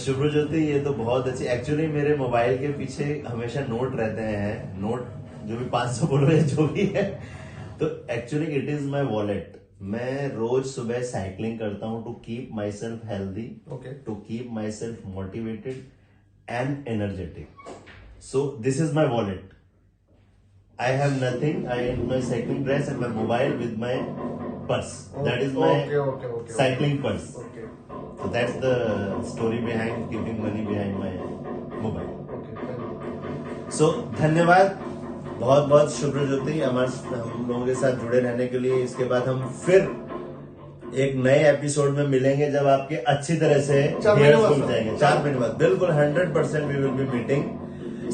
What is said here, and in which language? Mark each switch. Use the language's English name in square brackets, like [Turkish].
[Hindi] शुभज्योति, ये तो बहुत अच्छी, एक्चुअली मेरे मोबाइल के पीछे हमेशा नोट रहते हैं, नोट जो भी 500 बोलो या जो भी है, तो actually [English] It is my wallet. [Hindi] मैं रोज सुबह साइकिलिंग करता हूँ [English] To keep myself healthy, to keep myself motivated and energetic, so this is my wallet. I have nothing. I am my cycling dress and my mobile with my purse. That is my cycling purse. So that's the story behind keeping money behind my mobile. [Hindi] So धन्यवाद बहुत बहुत शुभ्रज्योति हम लोगों के साथ जुड़े रहने के लिए। इसके बाद हम फिर एक नए एपिसोड में मिलेंगे जब आपके अच्छी तरह से हेयर्स घूम जाएंगे। 4 महीने बाद बिल्कुल 100% [English] We will be meeting.